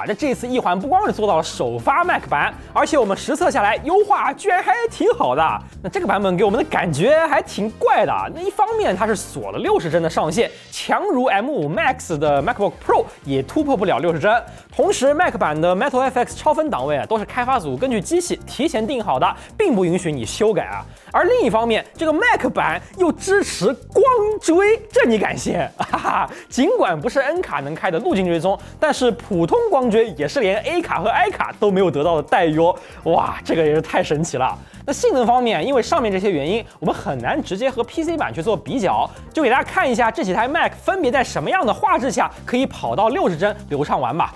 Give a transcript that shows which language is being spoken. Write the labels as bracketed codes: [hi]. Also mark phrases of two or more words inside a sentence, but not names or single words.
[zh] 那這次一環不光是做到了首發 Mac 版，而且我們實測下來優化居然還挺好的。那這個版本給我們的感覺還挺怪的。那一方面它是鎖了60帧的上限，強如 M5 Max 的 MacBook Pro 也突破不了60帧。同時 Mac 版的 MetalFX 超分檔位啊，都是開發組根據機器提前定好的，並不允許你修改啊。而另一方面，這個 Mac 版又支持光追，這你敢信？哈哈，儘管不是 N 卡能開的路徑追蹤，但是普通光追也是連 A 卡和 I 卡都沒有得到的待遇哦。哇，這個也是太神奇了。那性能方面，因為上面這些原因，我們很難直接和 PC 版去做比較，就給大家看一下這幾台 Mac 分別在什麼樣的畫質下可以跑到60帧流暢玩吧。